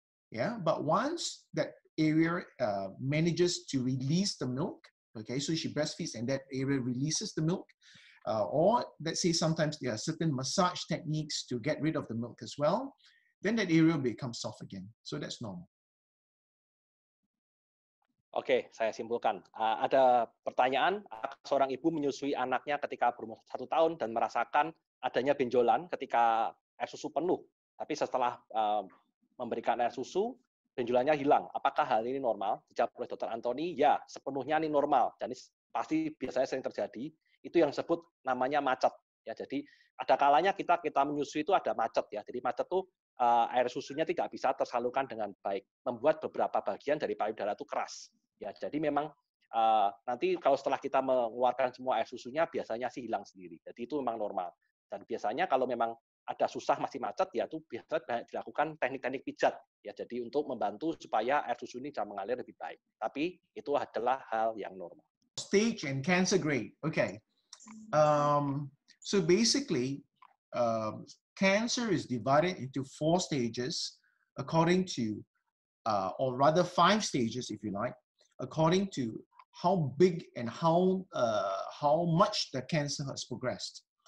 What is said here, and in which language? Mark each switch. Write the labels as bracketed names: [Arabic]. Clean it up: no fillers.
[English] Yeah, but once that area manages to release the milk, okay, so she breastfeeds and that area releases the milk, or let's say sometimes there are certain massage techniques to get rid of the milk as well, then that area becomes soft again. So that's normal. [Indonesian] Oke, saya simpulkan. Ada pertanyaan, seorang ibu menyusui anaknya ketika berumur 1 tahun dan merasakan adanya benjolan ketika air susu penuh. Tapi setelah memberikan air susu, benjolannya hilang. Apakah hal ini normal? Dijawab oleh Dr. Anthony, ya, sepenuhnya ini normal. Dan ini pasti biasanya sering terjadi. Itu yang disebut namanya macet. Ya, jadi ada kalanya kita menyusui itu ada macet ya. Jadi macet itu air susunya tidak bisa tersalurkan dengan baik, membuat beberapa bagian dari payudara itu keras. Ya, jadi memang nanti kalau setelah kita mengeluarkan semua air susunya biasanya sih hilang sendiri. Jadi itu memang normal. Dan biasanya kalau memang ada susah masih macet ya itu biasanya dilakukan teknik-teknik pijat ya. Jadi untuk membantu supaya air susu ini bisa mengalir lebih baik. Tapi itu adalah hal yang normal. [English] Stage and cancer grade. Okay. So basically, cancer is divided into 4 stages according to, or rather 5 stages if you like, according to how big and how much the cancer has progressed.